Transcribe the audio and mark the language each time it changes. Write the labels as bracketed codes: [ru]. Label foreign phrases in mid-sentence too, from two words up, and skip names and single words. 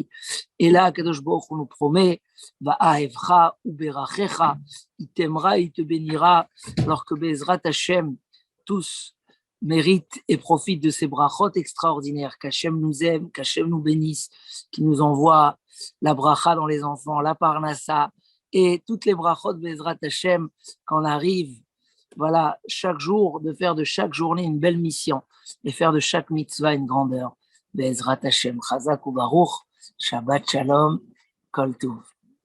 [fr] Et là, [he] קדוש ברוך הוא [fr] nous promet, [he] ואהבך וברכך, [fr] il t'aimera, il te bénira, alors que [he] בעזרת השם, [fr] tous méritent et profitent de ces brachot extraordinaires, qu'Hachem nous aime, qu'Hachem nous bénisse, qui nous envoie la bracha dans les enfants, la parnassa, et toutes les [he] ברכות בעזרת השם, [fr] qu'on arrive, voilà, chaque jour, de faire de chaque journée une belle mission, et faire de chaque mitzvah une grandeur. [he] בעזרת השם, חזק וברוך, שבת שלום, כל טוב.